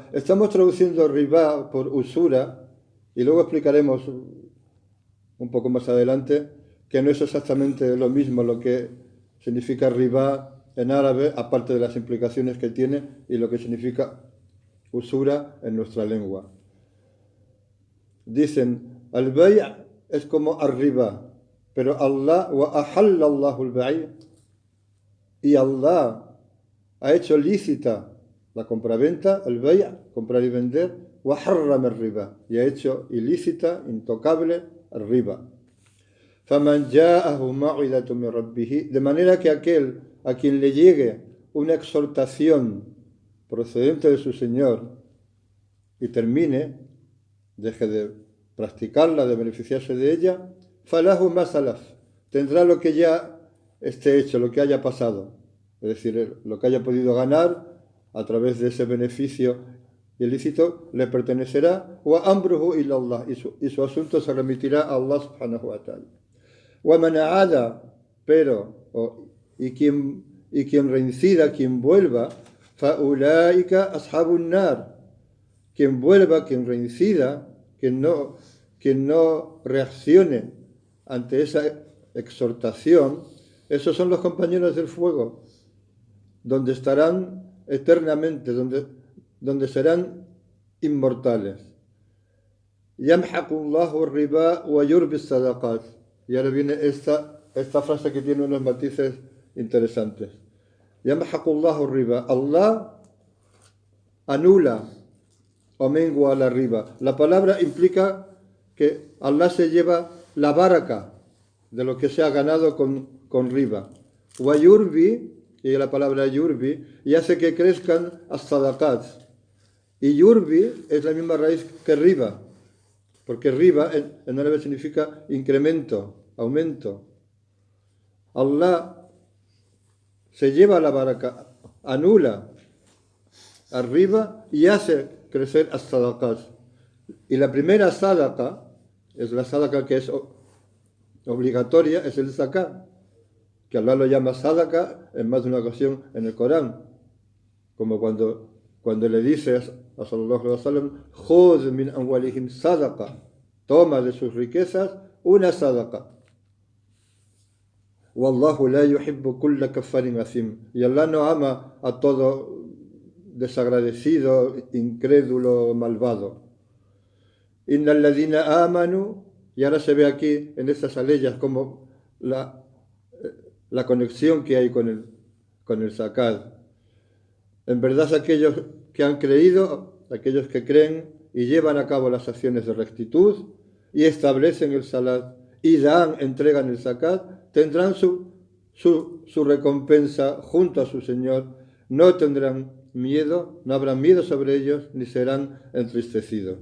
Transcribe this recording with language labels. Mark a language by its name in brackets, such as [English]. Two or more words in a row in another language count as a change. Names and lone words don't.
[Spanish] Estamos traduciendo riba por usura y luego explicaremos un poco más adelante que no es exactamente lo mismo lo que significa riba en árabe, aparte de las implicaciones que tiene y lo que significa usura en nuestra lengua. Dicen, al-bay' es como arriba, pero [Arabic] الله وأحل الله البيع' [Spanish] y Allah ha hecho lícita la compraventa, el bay', comprar y vender, [Arabic] وحرم الربا, [Spanish] y ha hecho ilícita, intocable, el riba. [Arabic] فَمَنْ جَاءَهُ مَوْعِظَةٌ مِنْ رَبِّهِ, [Spanish] de manera que aquel a quien le llegue una exhortación procedente de su Señor y termine, deje de practicarla, de beneficiarse de ella, [Arabic] فَلَهُ مَا سَلَفَ, [Spanish] tendrá lo que ya esté hecho, lo que haya pasado, es decir, lo que haya podido ganar a través de ese beneficio ilícito le pertenecerá, [Arabic] وَأَمْرُهُ إِلَى اللَّهِ, [Spanish] y su asunto se remitirá a Allah [Arabic] سبحانه وتعالى. وَمَنْ عَادَ, [Spanish] pero, y quien reincida, quien vuelva, [Arabic] فَأُولَٰئِكَ أَصْحَابُ النَّارِ, [Spanish] quien vuelva, quien reincida, quien no reaccione ante esa exhortación, esos son los compañeros del fuego, donde estarán eternamente, donde serán inmortales. [Arabic] يَمْحَقُ اللَّهُ الرِّبَا وَيُرْبِي الصَّدَقَاتِ. [Spanish] Y ahora viene esta frase que tiene unos matices interesantes. [Arabic] يَمْحَقُ اللَّهُ الرِّبَا. [Spanish] Allah anula o mengua la riba. La palabra implica que Allah se lleva la baraka de lo que se ha ganado con riba. [Arabic] ويربي, [Spanish] y la palabra yurbi, y hace que crezcan as-sadaqat. Y yurbi es la misma raíz que riba, porque riba en árabe significa incremento, aumento. Allah se lleva la baraka, anula arriba y hace crecer as-sadaqat. Y la primera sadaqa, es la sadaqa que es obligatoria, es el zakat, que Allah lo llama sadaqa en más de una ocasión en el Corán, como cuando le dice a [Arabic] صلى الله عليه وسلم, خذ من أموالهم صدقة, [Spanish] toma de sus riquezas una sadaqa. [Arabic] والله لا يحب كل كفار أثيم, [Spanish] y Allah no ama a todo desagradecido, incrédulo, malvado. [Arabic] إن الذين آمنوا, [Spanish] y ahora se ve aquí en estas aleyas como la conexión que hay con el zakat. En verdad aquellos que han creído, aquellos que creen y llevan a cabo las acciones de rectitud y establecen el salat y entregan el zakat, tendrán su recompensa junto a su Señor, no tendrán miedo, no habrá miedo sobre ellos, ni serán entristecidos.